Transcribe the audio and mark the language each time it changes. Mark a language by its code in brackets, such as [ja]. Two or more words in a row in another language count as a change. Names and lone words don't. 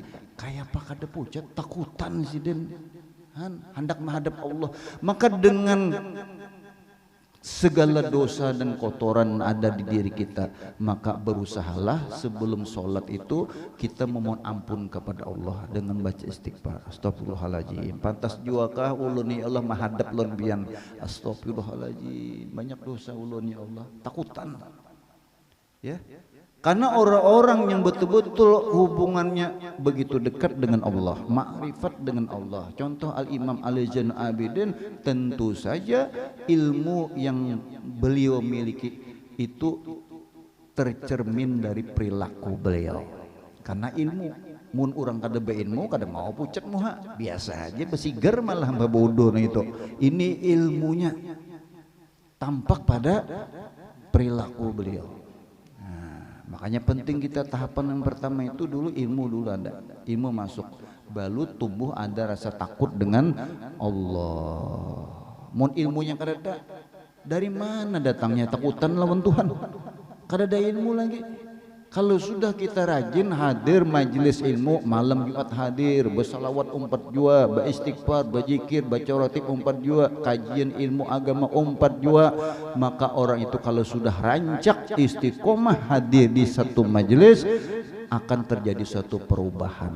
[bjn] Kayak apa kada pucat, takutan sih den. [id] Hendak menghadap Allah, maka dengan segala dosa dan kotoran ada di diri kita, maka berusahalah sebelum sholat itu kita memohon ampun kepada Allah dengan baca istighfar. [bjn] Astagfirullahaladzim, pantas juakah ulun [ar] ya Allah [bjn] menghadap lon bian. Astagfirullahaladzim, banyak dosa ulun [ar] ya Allah, [bjn] takutan ya. [id] Karena orang-orang yang betul-betul hubungannya begitu dekat dengan Allah, makrifat dengan Allah. Contoh Al-Imam Ali Zainal Abidin, tentu saja ilmu yang beliau miliki itu tercermin dari perilaku beliau. Karena ilmu, [bjn] mun orang kada beilmu kada mau pucat muha, biasa aja besigar malah bodoh itu. [id] Ini ilmunya tampak pada perilaku beliau. Makanya penting kita tahapan yang pertama itu dulu ilmu dulu ada, ilmu masuk, baru tumbuh ada rasa takut dengan Allah. [bjn] Mun ilmunya kada ada, dari mana datangnya takutan lawan Tuhan? Kada ada ilmu lagi. [id] Kalau sudah kita rajin hadir majelis ilmu, malam Jumat hadir, bersalawat 4 jua, beristighfar, berzikir, baca ratib 4 jua, kajian ilmu agama 4 jua, maka orang itu kalau sudah rancak istiqomah hadir di satu majelis, akan terjadi suatu perubahan.